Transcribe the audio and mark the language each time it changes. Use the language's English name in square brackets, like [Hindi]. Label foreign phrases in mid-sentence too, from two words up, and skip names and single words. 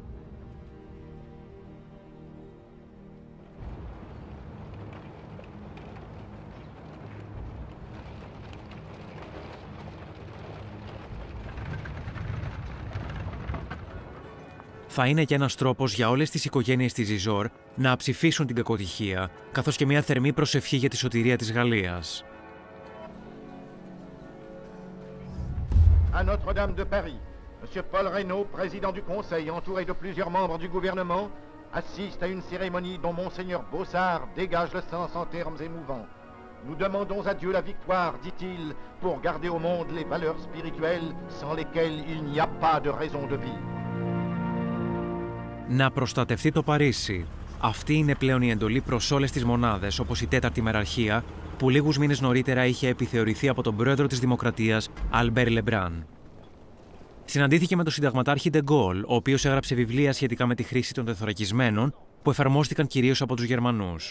[Greek] Θα είναι και ένας τρόπος για όλες τις οικογένειες της Gisors να ψηφίσουν την κακοτυχία, καθώς και μια θερμή προσευχή για τη σωτηρία της Γαλλίας. [French] À Notre-Dame de Paris, M. Paul Reynaud, président du Conseil, entouré de plusieurs membres du gouvernement, assiste à une cérémonie dont Monseigneur Bossard dégage le sens en termes émouvants. Nous demandons à Dieu la victoire, dit-il, pour garder au monde les valeurs spirituelles sans lesquelles il n'y a pas de raison de vivre. [Greek] Να προστατευτεί το Παρίσι. Αυτή είναι πλέον η εντολή προς όλες τις μονάδες, όπως η 4η Μεραρχία, που λίγους μήνες νωρίτερα είχε επιθεωρηθεί από τον πρόεδρο της Δημοκρατίας, Αλμπέρ Λεμπράν. Συναντήθηκε με τον συνταγματάρχη Ντε Γκόλ, ο οποίος έγραψε βιβλία σχετικά με τη χρήση των τεθωρακισμένων, που εφαρμόστηκαν κυρίως από τους Γερμανούς.